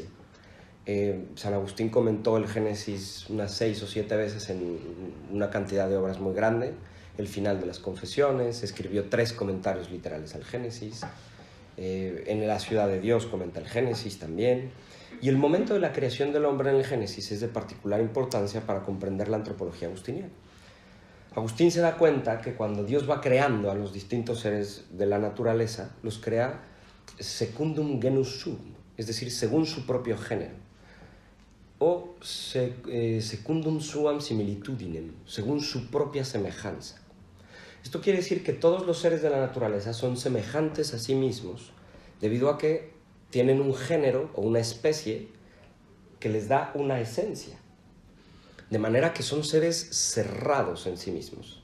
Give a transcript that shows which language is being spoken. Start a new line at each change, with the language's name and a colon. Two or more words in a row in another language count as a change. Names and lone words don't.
Spanish: San Agustín comentó el Génesis unas 6 o 7 veces en una cantidad de obras muy grande, el final de las Confesiones, escribió 3 comentarios literales al Génesis, en La ciudad de Dios comenta el Génesis también, y el momento de la creación del hombre en el Génesis es de particular importancia para comprender la antropología agustiniana. Agustín se da cuenta que cuando Dios va creando a los distintos seres de la naturaleza, los crea
Latin: secundum genus suum,
Spanish: es decir, según su propio género, o
Latin: secundum suam similitudinem,
Spanish: según su propia semejanza. Esto quiere decir que todos los seres de la naturaleza son semejantes a sí mismos debido a que tienen un género o una especie que les da una esencia. De manera que son seres cerrados en sí mismos.